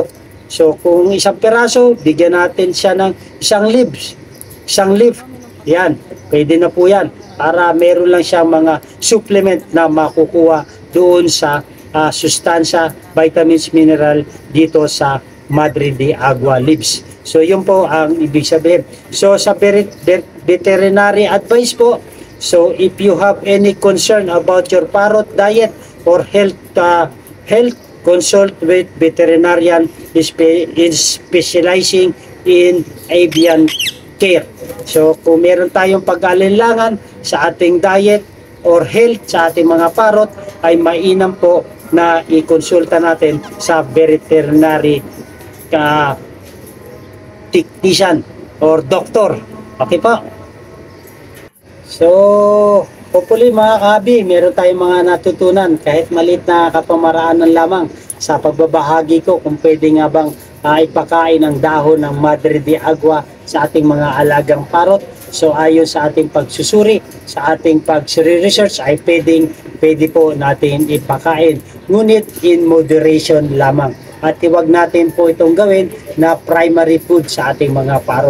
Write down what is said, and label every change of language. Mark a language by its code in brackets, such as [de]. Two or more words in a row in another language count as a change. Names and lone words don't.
[tl] So kung isang piraso, bigyan natin siya ng isang leaf. Yan, pwede na po yan para meron lang siyang mga supplement na makukuha doon sa sustansya, [en] vitamins, mineral [tl] dito sa Madre de agua leaves. So yun po ang ibig sabihin. So sa [en] veterinary advice [tl] po, [en] so if you have any concern about your parrot diet or health, consult with veterinarian specializing in avian care. [tl] So kung meron tayong pag-alinlangan sa ating [en] diet or health [tl] sa ating mga parrot, ay mainam po na i-konsulta natin sa [en] veterinary technician or doctor. [tl] Okay po? [en] So hopefully [tl] mga kabi, meron tayong mga natutunan kahit maliit na kapamaraanan lamang sa pagbabahagi ko kung pwede nga bang ipakain ang dahon ng Madre de agua sa ating mga alagang parrot. So ayon sa ating pagsusuri, sa ating pag-research ay pwede po natin ipakain, ngunit [en] in moderation [tl] lamang. at huwag natin po itong gawin na [en] primary food [tl] sa ating mga parot.